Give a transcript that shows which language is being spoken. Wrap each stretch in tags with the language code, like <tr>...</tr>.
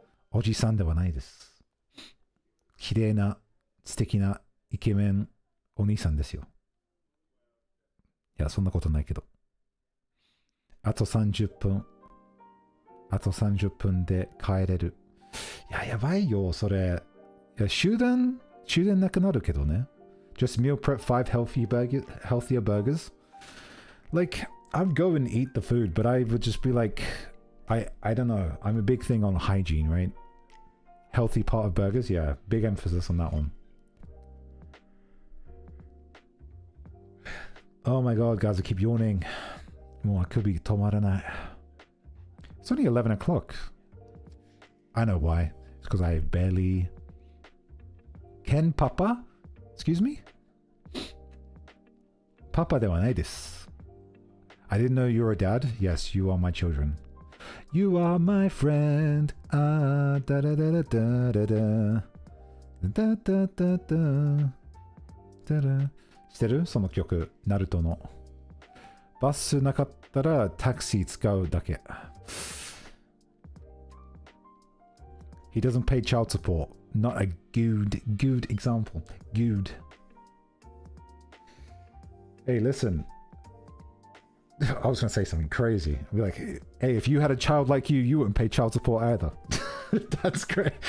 <ja>おじさんではないです。綺麗な、素敵なイケメンお兄さんですよ。いや、そんなことないけど。あと30分。あと30分で帰れる。いや、やばいよ、それ。いや、終電なくなるけどね。</ja> <en>Just meal prep 5 healthier burgers. Like, I'd go and eat the food, but I would just be like, I don't know. I'm a big thing on hygiene, right? Healthy part of burgers, yeah. Big emphasis on that one. Oh my god, guys, I keep yawning.</en> <ja>もうあくび止まらない。</ja> <en>It's only 11 o'clock. I know why. It's because I barely... Ken Papa? Excuse me?</en> <ja>Papa ではないです。</ja> <en>I didn't know you were a dad. Yes, you are my children. You are my friend. Ah, da da da da da da da. Da da da da. Da da.</en> <ja>知ってる？その曲、ナルトの。バスなかったらタクシー使うだけ。</ja> <en>He doesn't pay child support. Not a good example. Good. Hey, listen. I was going to say something crazy. I'd be like, hey, if you had a child like you wouldn't pay child support either. That's great.</en>